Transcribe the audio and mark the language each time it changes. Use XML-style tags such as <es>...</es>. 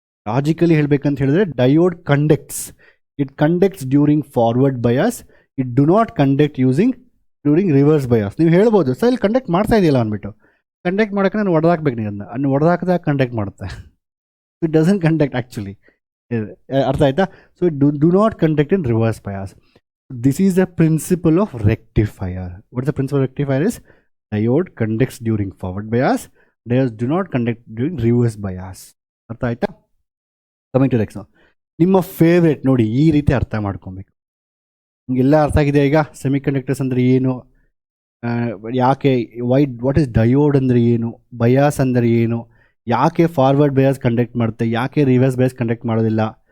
<en>logically</en> <kn>ಹೇಳಬೇಕಂತ ಹೇಳಿದ್ರೆ</kn> <en>Diode conducts, it conducts during forward bias, it do not conduct during reverse bias.</en> <kn>ನೀವು ಹೇಳ್ಬೋದು sir ಇಲ್ಲಿ conduct ಮಾಡ್ತಾ ಇದೆಯಲ್ಲ ಅಂದ್ಬಿಟ್ಟು, ಕಂಡಕ್ಟ್ ಮಾಡೋಕ್ಕೆ ನಾನು ಹೊಡೆದಾಕ್ಬೇಕು, ನೀವು ಅದನ್ನು ಹೊಡೆದಾಕಿದಾಗ ಕಂಡಕ್ಟ್ ಮಾಡುತ್ತೆ.</kn> <en>it doesn't conduct actually,</en> <kn>ಅರ್ಥ ಆಯ್ತಾ?</kn> <en>So it do not conduct in reverse bias. This is the principle of rectifier. What is the principle of rectifier is diode conducts during forward bias, diodes do not conduct during reverse bias.</en> <kn>ಅರ್ಥ ಆಯ್ತಾ?</kn> <en>coming to next,</en> <kn>ನಿಮ್ಮ favourite ನೋಡಿ, ಈ ರೀತಿ ಅರ್ಥ ಮಾಡ್ಕೊಬೇಕು. ನಿಮಗೆಲ್ಲ ಅರ್ಥ ಆಗಿದೆ ಈಗ. ಸೆಮಿಕಂಡಕ್ಟರ್ಸ್ ಅಂದರೆ ಏನು, ಯಾಕೆ,</kn> <en>what is</en> <kn>ಡಯೋಡ್ ಅಂದರೆ ಏನು, ಬಯಾಸ್ ಅಂದರೆ ಏನು, ಯಾಕೆ ಫಾರ್ವರ್ಡ್ ಬಯಾಸ್ ಕಂಡಕ್ಟ್ ಮಾಡುತ್ತೆ, ಯಾಕೆ ರಿವರ್ಸ್ ಬಯಾಸ್ ಕಂಡಕ್ಟ್ ಮಾಡೋದಿಲ್ಲ.</kn>